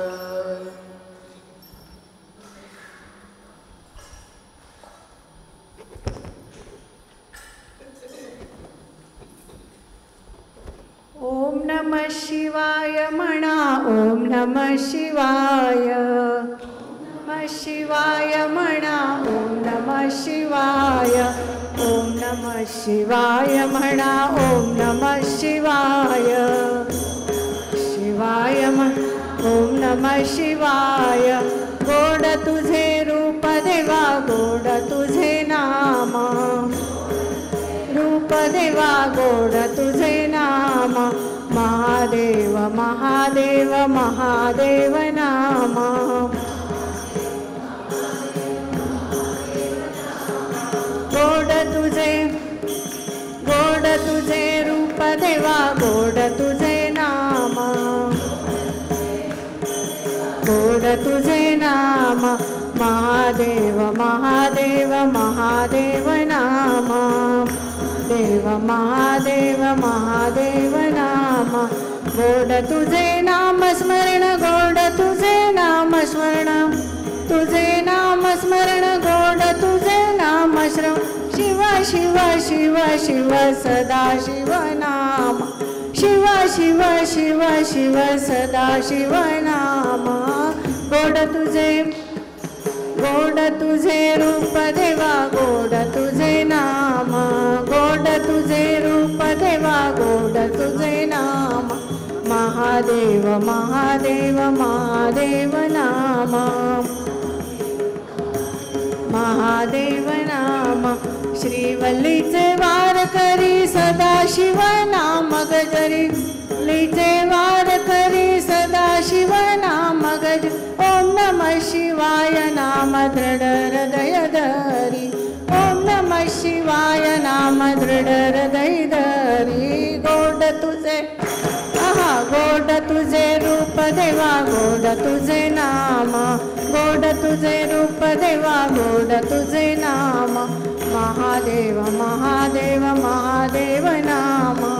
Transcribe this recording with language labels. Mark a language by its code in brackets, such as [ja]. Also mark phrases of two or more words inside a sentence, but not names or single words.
[sa] ओम नमः शिवाय म्हणा ओम नमः शिवाय नमः शिवाय म्हणा ओम नमः शिवाय ओम नमः शिवाय म्हणा ओम नमः शिवाय शिवाय ओम नमः शिवाय [mr] गोड तुझे रूप देवा गोड तुझे नाम रूप देवा गोड तुझे नाम महादेव महादेव महादेव नाम गोड तुझे रूप देवा गोड तुझे नाम गोड तुझे नाम महादेव महादेव महादेव नाम देव महादेव महादेव नाम गोड तुझे नाम स्मरण गोड तुझे नाम स्मरण तुझे नाम स्मरण गोड तुझे नाम श्रवण शिव शिव शिव शिव सदा शिव नाम शिव शिव शिव शिव सदा शिव नाम गोड तुझे रूप देवा गोड तुझे नाम गोड तुझे रूप देवा गोड तुझे नाम महादेव महादेव महादेव नाम महादेव नाम श्रीवल्लीचे वार करी सदा शिव नाम गजरी लीचे वार करी सदा शिव नाम गज [sa] ओम नमः शिवाय [mr] नाम दृढ हृदय धरी [sa] ओम नमः शिवाय [mr] नाम दृढ हृदय धरी गोड तुझे गोड तुझे रूप देवा गोड तुझे नाम गोड तुझे रूप देवा गोड तुझे नाम महादेव महादेव महादेव नाम